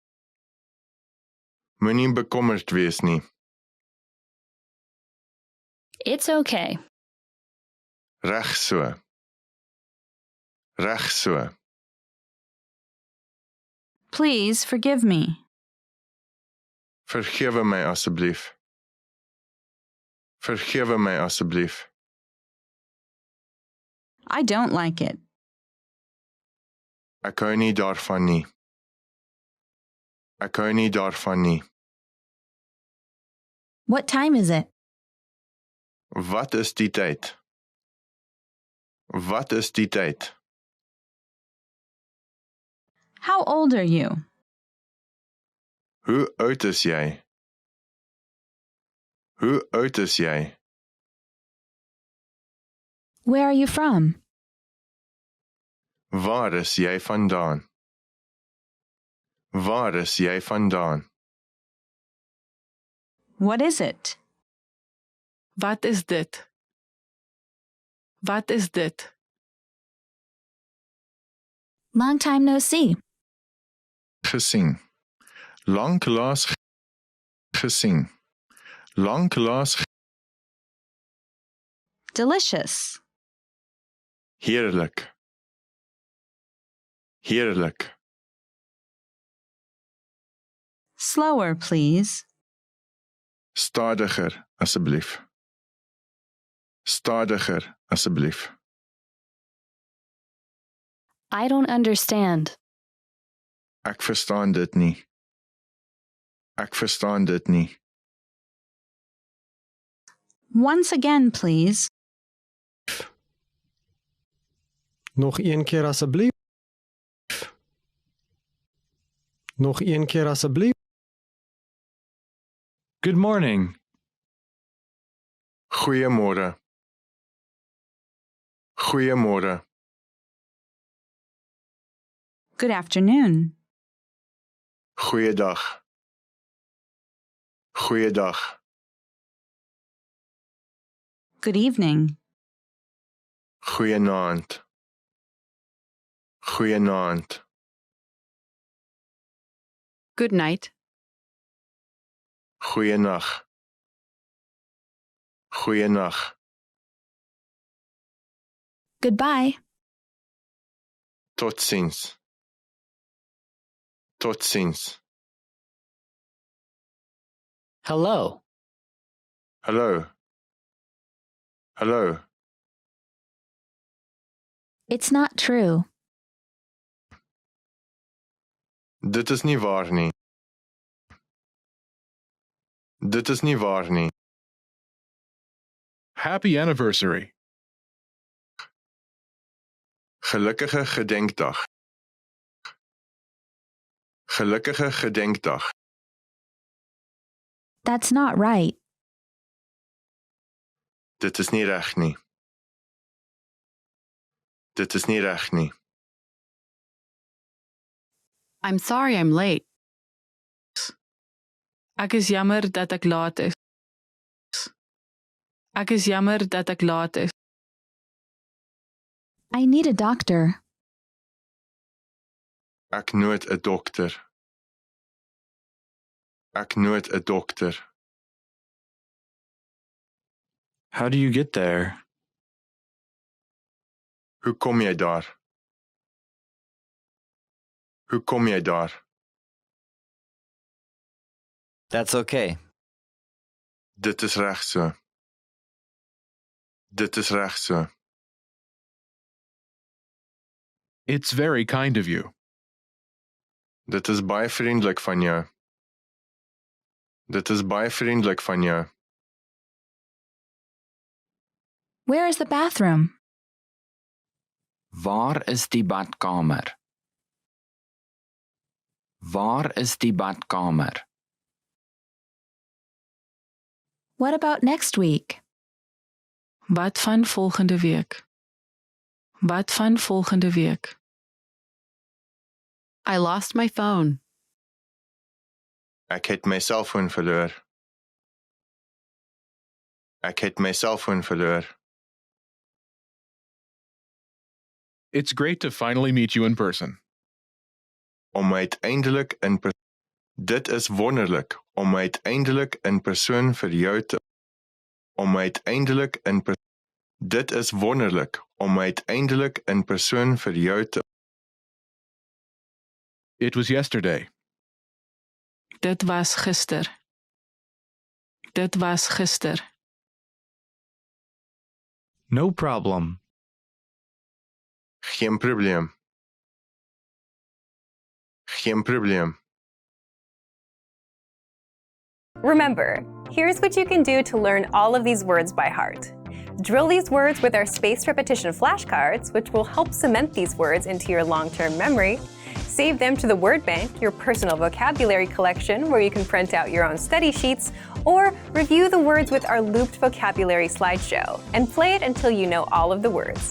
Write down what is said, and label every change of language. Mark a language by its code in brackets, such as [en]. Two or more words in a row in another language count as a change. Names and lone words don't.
[af] Moenie bekommerd wees nie. [en] It's okay. [af] Reg so. Reg so. [en] Please forgive me. [af] Vergewe my asseblief. Vergewe my asseblief. [en] I don't like it. [af] Ek hou nie daarvan nie. Ek hou nie daarvan nie. [en] What time is it? [af] Wat is die tyd? Wat is die tyd? [en] How old are you? [af] Hoe oud is jy? Hoe oud is jy? [en] Where are you from? [af] Waar is jy vandaan? Waar is jy vandaan? [en] What is it? [af] Wat is dit? Wat is dit? [en] Long time no see. [af] Gesien. Lanklaas gesien. Lanklaas [en] Delicious. [af] heerlik. Heerlik. [en] Slower, please. [af] Stadiger, asseblief. Stadiger, asseblief. [en] I don't understand. [af] Ek verstaan dit nie. Ek verstaan dit nie. [en] Once again, please. [af] Nog een keer asseblief. Nog een keer asseblief. [en] Good morning. [af] Goeiemôre. Goeiemôre. [en] Good afternoon. [af] Goeiedag. Goeiedag. [en] Good evening. [af] Goeienaand. Goeienaand. [en] Good night. [af] Goeienag. Goeienag. [en] Goodbye. [af] Totsiens. Totsiens. [en] Hello. [af] Hallo. Hallo. [en] It's not true. [af] Dit is nie waar nie. Dit is nie waar nie. [en] Happy anniversary. [af] Gelukkige gedenkdag. Gelukkige gedenkdag. [en] That's not right. [af] Dit is nie reg nie. Dit is nie reg nie. [en] I'm sorry I'm late. [af] Ek is jammer dat ek laat is. Ek is jammer dat ek laat is. [en] I need a doctor. [af] Ek nood 'n dokter. Ek nood 'n dokter. [en] How do you get there? [af] Hoe kom jy daar? Hoe kom jy daar? [en] That's okay. [af] Dit is reg so. Dit is reg so. [en] It's very kind of you. [af] Dit is baie vriendelik van jou. Dit is baie vriendelik van jou. [en] Where is the bathroom? [af] Waar is die badkamer? Waar is die badkamer? [en] What about next week? [af] Wat van volgende week? Wat van volgende week? [en] I lost my phone. [af] Ek het my selfoon verloor. Ek het my selfoon verloor. [en] It's great to finally meet you in person. [af] Om uiteindelik in Dit is wonderlik om uiteindelik in persoon vir jou te Om uiteindelik in Dit is wonderlik om uiteindelik in persoon vir jou te [en] It was yesterday. [af] Dit was gister. Dit was gister. [en] No problem. [af] Geen probleem. Geen probleem. [en] Remember, here's what you can do to learn all of these words by heart. Drill these words with our spaced repetition flashcards, which will help cement these words into your long-term memory. Save them to the word bank, your personal vocabulary collection, where you can print out your own study sheets, or review the words with our looped vocabulary slideshow, and play it until you know all of the words.